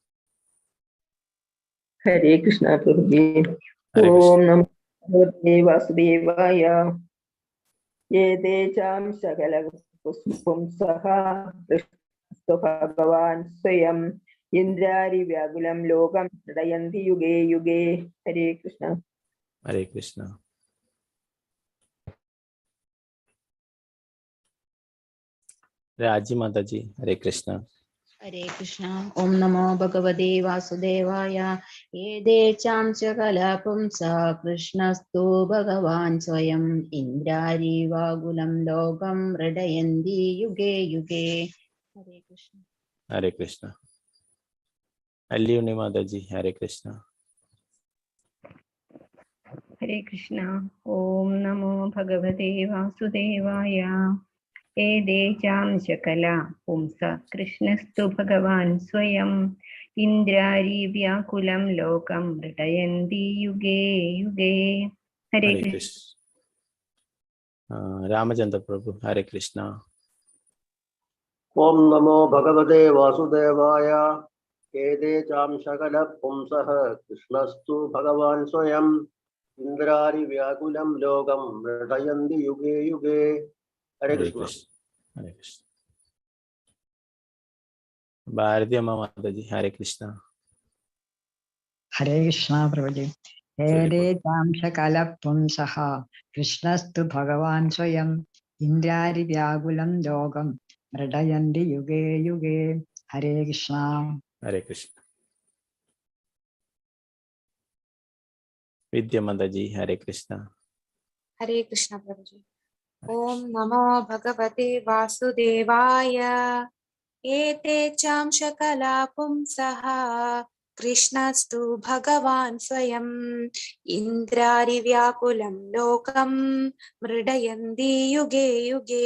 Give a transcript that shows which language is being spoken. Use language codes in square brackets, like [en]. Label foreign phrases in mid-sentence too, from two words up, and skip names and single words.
[sa] ഹരേ കൃഷ്ണ പ്രഭുജി. ഓം നമോ ഭഗവതേ വാസുദേവായ. ഏതേ ചാംസ കലാ പുംസഃ കൃഷ്ണസ്തു ഭഗവാൻ സ്വയം ഇന്ദ്രാരി വ്യാകുലം ലോകം നൃടയന്തി യുഗേ യുഗേ. ഹരേ കൃഷ്ണ. ഹരേ കൃഷ്ണ. രാജി മാതാജി. ഹരേ കൃഷ്ണ. ഹരേ കൃഷ്ണ. ഓം നമോ ഭഗവതേ വാസുദേവായ. ഏതേച്ചാം ചകലപുംസ കൃഷ്ണസ്തു ഭഗവാൻ സ്വയം ഇന്ദ്രാരീവാകുലം ലോകം മൃഡയന്തി യുഗേ യുഗേ. ഹരേ കൃഷ്ണ. ഹരേ കൃഷ്ണ. അല്ലിയുണ്ണി മാതാജി ഹരേ കൃഷ്ണ. ഹരേ കൃഷ്ണ. ഓം നമോ ഭഗവതേ വാസുദേവായ. ഏതേചാം ശകല പുംസ കൃഷ്ണസ്തു ഭഗവാൻ സ്വയം ഇന്ദ്രാരി വ്യാകുലം ലോകം മൃഡയന്തി യുഗേ യുഗേ. ഹരേ ഹരേ കൃഷ്ണ. കൃഷ്ണ. രാമചന്ദ്ര പ്രഭു ഹരേ കൃഷ്ണ. ഓം നമോ ഭഗവതേ വാസുദേവായ. ഏതേ ചാം ശകല പുംസഃ കൃഷ്ണസ്തു ഭഗവാൻ സ്വയം ഇന്ദ്രാരി വ്യാകുലം ലോകം മൃഡയന്തി യുഗേ യുഗേ. ഹരേ ഹരേ കൃഷ്ണ. കൃഷ്ണ. ഹരേ കൃഷ്ണ. ഭാരതി അമ്മ മാതാജി ഹരേ കൃഷ്ണ. ഹരേ കൃഷ്ണ പ്രഭുജി. ഏതേ ചാംശകല പുംസഃ കൃഷ്ണസ്തു ഭഗവാൻ സ്വയം ഇന്ദ്രാരി വ്യാകുലം ലോകം മൃഡയന്തി യുഗേ യുഗേ. ഹരേ കൃഷ്ണ. ഹരേ കൃഷ്ണ. വിദ്യ മാതാജി ഹരേ കൃഷ്ണ. ഹരേ കൃഷ്ണ പ്രഭുജി. ഓം നമോ ഭഗവതേ വാസുദേവായ. ഏതേ ചാം ശകലാ പുംസഃ കൃഷ്ണസ്തു ഭഗവാൻ സ്വയം ഇന്ദ്രാരിവ്യാകുലം ലോകം മൃഡയന്തി യുഗേ യുഗേ.